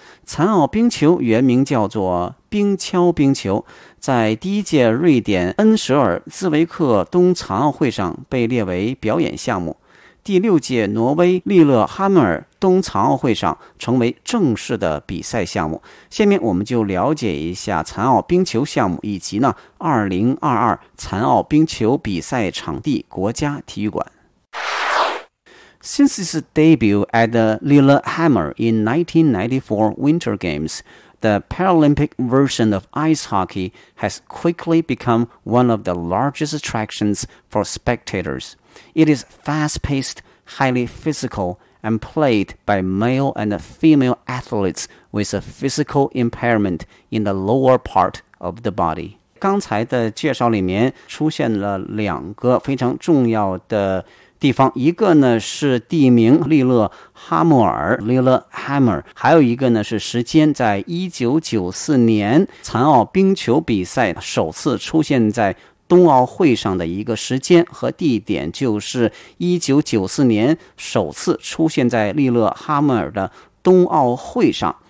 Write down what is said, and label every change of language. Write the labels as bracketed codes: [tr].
[zh] 残奥冰球原名叫做冰橇冰球，在第一届瑞典恩舍尔兹维克冬残奥会上被列为表演项目，第六届挪威利勒哈默尔冬残奥会上成为正式的比赛项目。下面我们就了解一下残奥冰球项目以及呢2022残奥冰球比赛场地国家体育馆。 [en] Since its debut at the Lillehammer in 1994 Winter Games, the Paralympic version of ice hockey has quickly become one of the largest attractions for spectators. It is fast-paced, highly physical, and played by male and female athletes with a physical impairment in the lower part of the body. [zh] 刚才的介绍里面出现了两个非常重要的地方，一个呢是地名利勒哈默尔 Lillehammer， 还有一个呢是时间，在1994年残奥冰球比赛首次出现在冬奥会上的一个时间和地点，就是1994年首次出现在利勒哈默尔的冬奥会上。